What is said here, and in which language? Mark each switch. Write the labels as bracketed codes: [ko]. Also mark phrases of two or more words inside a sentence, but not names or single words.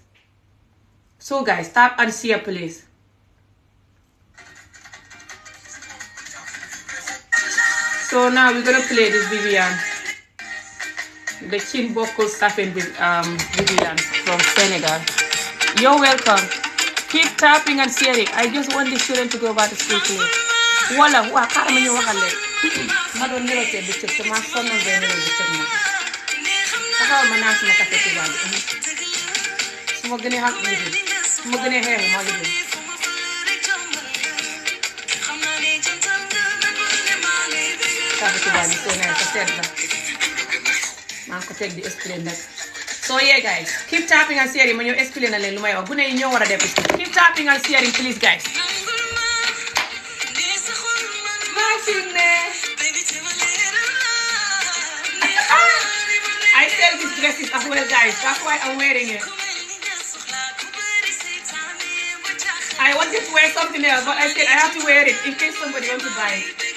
[en] So guys, tap and share, please. So now we're going to play this Vivian. The chin vocal staffing with Vivian from Senegal. You're welcome. Keep tapping and sharing. I just want the children to go back to school, please. [ar] Wala, wa karama [wo] ñu waxal leen. Ma doon nirotee bi cëg te ma sonnoon bee niroo bi cëg moom. Taxaw ma naan suma café Touba bi. Su ma gënee xam liggéey. Su ma gënee xeexu ma liggéey. Café Touba bi soo nee ko seet la. Maa ngi ko teg di explain nag. [en] So yeah guys, keep tapping and sharing. [wo] Ma ñëw explain na leen lu may wax. Gune yi ñoo war a def. [en] Keep tapping and sharing, please guys. I sell these dresses as well, guys. That's why I'm wearing it. I wanted to wear something else, but I said I have to wear it in case somebody wants to buy it.